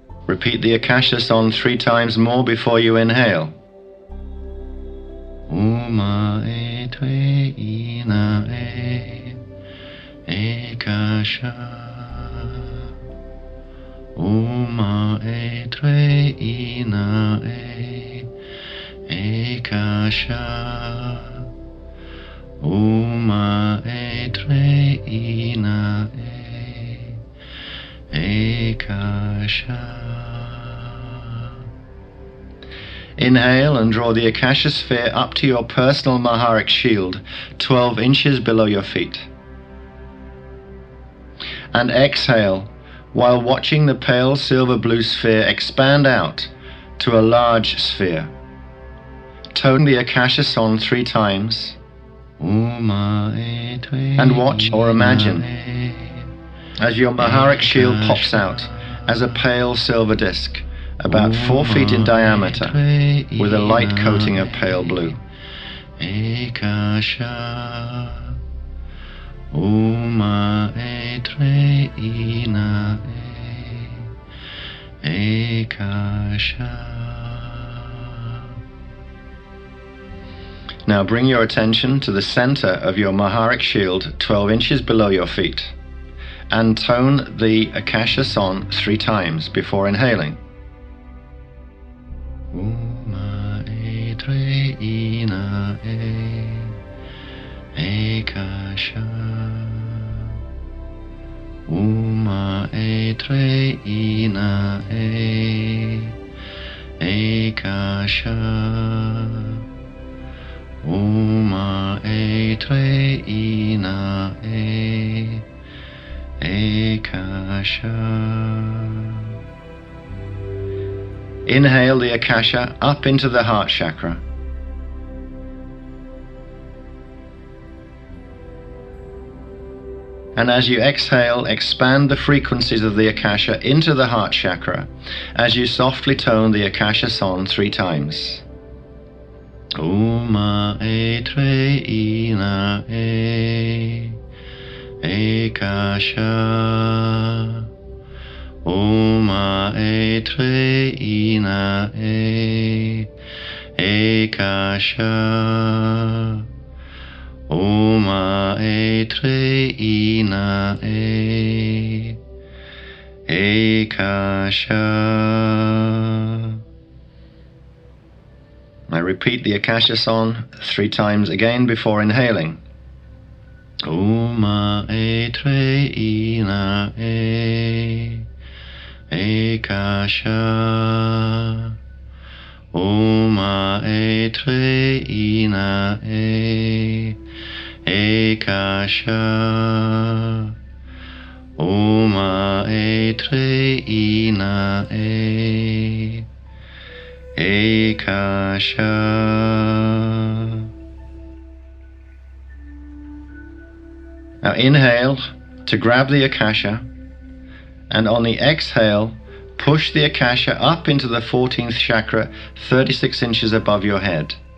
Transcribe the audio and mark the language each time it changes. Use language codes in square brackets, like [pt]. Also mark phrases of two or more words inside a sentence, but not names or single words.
[en] Repeat the Akasha song 3 times more before you inhale. Uma e twe ina e Eckasha. Uma e twe ina e Eckasha. Uma e twe ina e Eckasha. Inhale and draw the Akasha sphere up to your personal Maharic shield, 12 inches below your feet. And exhale, while watching the pale silver blue sphere expand out to a large sphere. Tone the Akasha song 3 times, and watch or imagine as your Maharic shield pops out as a pale silver disc, about 4 feet in diameter, with a light coating of pale blue. Eckasha, uma e tre ina e Eckasha. Now bring your attention to the center of your Maharic shield, 12 inches below your feet, and tone the Akasha song 3 times before inhaling. Uma e tre ina e Eckasha. Uma e tre ina e Eckasha. Uma e tre ina e Eckasha. Inhale the Akasha up into the heart chakra. And as you exhale, expand the frequencies of the Akasha into the heart chakra as you softly tone the Akasha song 3 times. Uma e tre ina e Eckasha. Uma e tre ina e Eckasha. Uma e tre ina e Eckasha. I repeat the Akasha song 3 times again before inhaling. Uma e tre ina e Eckasha. Uma e tre ina e Eckasha. Uma e tre ina e Eckasha. Now inhale to grab the Akasha, and on the exhale, push the Akasha up into the 14th chakra, 36 inches above your head.